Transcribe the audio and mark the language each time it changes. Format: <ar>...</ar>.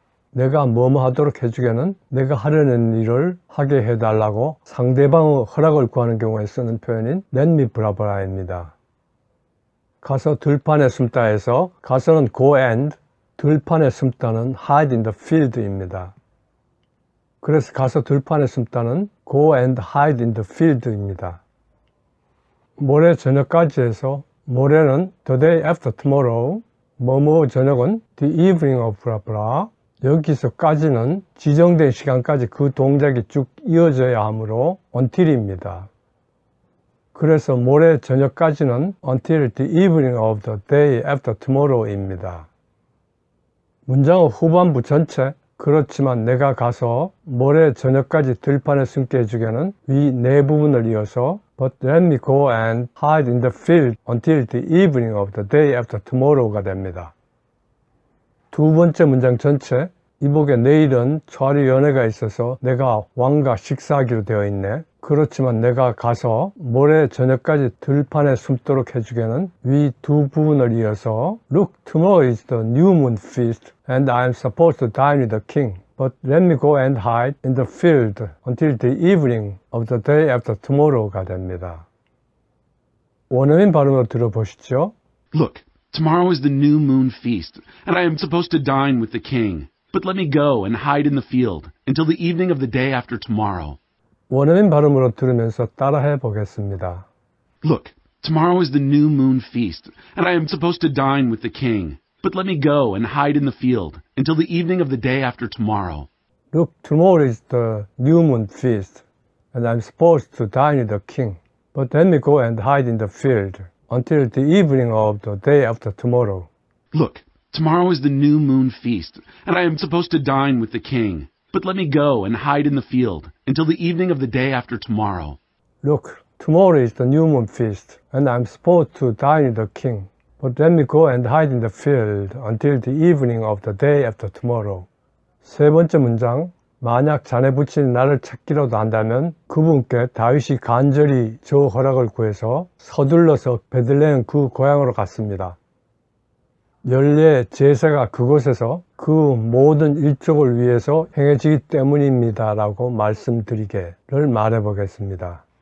<ko>내가 뭐뭐 하도록 해주게는 내가 하려는 일을 하게 해달라고 상대방의 허락을 구하는 경우에 쓰는 표현인</ko> <en>let me blah blah</en> <ko>입니다. 가서 들판에 숨다에서 가서는</ko> <en>go and,</en> <ko>들판에 숨다는</ko> <en>hide in the field</en> <ko>입니다. 그래서 가서 들판에 숨다는</ko> <en>go and hide in the field</en> <ko>입니다. 모레 저녁까지 해서 모레는</ko> <en>the day after tomorrow,</en> <ko>뭐뭐 저녁은</ko> <en>the evening of blah blah,</en> <ko>여기서까지는 지정된 시간까지 그 동작이 쭉 이어져야 하므로 until입니다. 그래서 모레 저녁까지는</ko> <en>until the evening of the day after tomorrow</en> <ko>입니다. 문장의 후반부 전체, 그렇지만 내가 가서 모레 저녁까지 들판에 숨게 해주게는 위 네 부분을 이어서</ko> <en>But let me go and hide in the field until the evening of the day after tomorrow가</en> <ko>됩니다. 두 번째 문장 전체, 이복에 내일은 초하루 연회가 있어서 내가 왕과 식사하기로 되어 있네. 그렇지만 내가 가서 모레 저녁까지 들판에 숨도록 해주게는 위 두 부분을 이어서</ko> <en>Look, tomorrow is the new moon feast and I am supposed to dine with the king. But let me go and hide in the field until the evening of the day after tomorrow가</en> <ko>됩니다. 원어민 발음으로 들어보시죠.</ko> <en>Look, tomorrow is the new moon feast, and I am supposed to dine with the king. But let me go and hide in the field until the evening of the day after tomorrow. 원어민 발음으로 들으면서 따라해 보겠습니다. Look, tomorrow is the new moon feast, and I am supposed to dine with the king. But let me go and hide in the field until the evening of the day after tomorrow. Look, tomorrow is the new moon feast, and I'm supposed to dine with the king. But let me go and hide in the field until the evening of the day after tomorrow. Look, tomorrow is the new moon feast, and I am supposed to dine with the king. But let me go and hide in the field until the evening of the day after tomorrow. Look, tomorrow is the new moon feast, and I'm supposed to dine with the king. But let me go and hide in the field until the evening of the day after tomorrow.</en> <ko>세 번째 문장, 만약 자네 부친이 나를 찾기라도 한다면 그분께 다윗이 간절히 저 허락을 구해서 서둘러서 베들레헴 그 고향으로 갔습니다. 연례 제사가 그곳에서 그 모든 일족을 위해서 행해지기 때문입니다 라고 말씀드리게를 말해 보겠습니다.</ko>